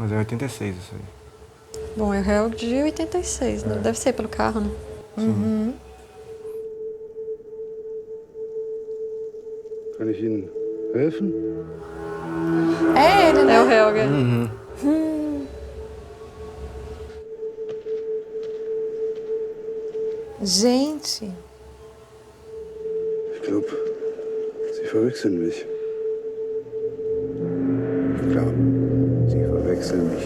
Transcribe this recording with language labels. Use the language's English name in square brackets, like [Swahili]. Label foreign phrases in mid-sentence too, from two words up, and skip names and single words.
[Portuguese] 86 isso aí. Bom, é o réu de 86, né? Deve ser pelo carro, né? Uhum. [German] Kann ich Ihnen helfen? [Portuguese] É ele, né? É o Helga. Gente. [German] Ich glaube, Sie verwechseln mich. Ich glaube, Sie verwechseln mich.